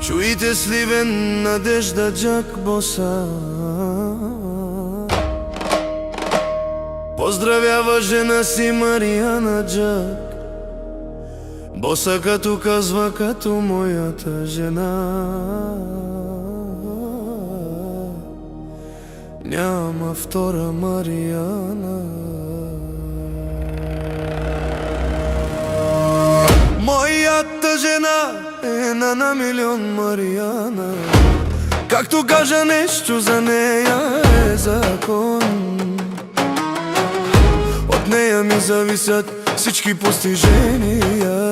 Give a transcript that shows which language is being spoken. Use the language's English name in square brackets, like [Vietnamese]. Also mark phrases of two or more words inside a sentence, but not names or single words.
[Bulgarian] очите сливен, надежда Джак Боса. Поздравява жена си Маријана Джак Боса, като казва, като [Macedonian] мојата жена. [Bulgarian] Няма втора Маријана. [Macedonian] Мојата жена е на милион Маријана. Както кажа нешто за неја е закон. Од неја ми зависат всички постиженија.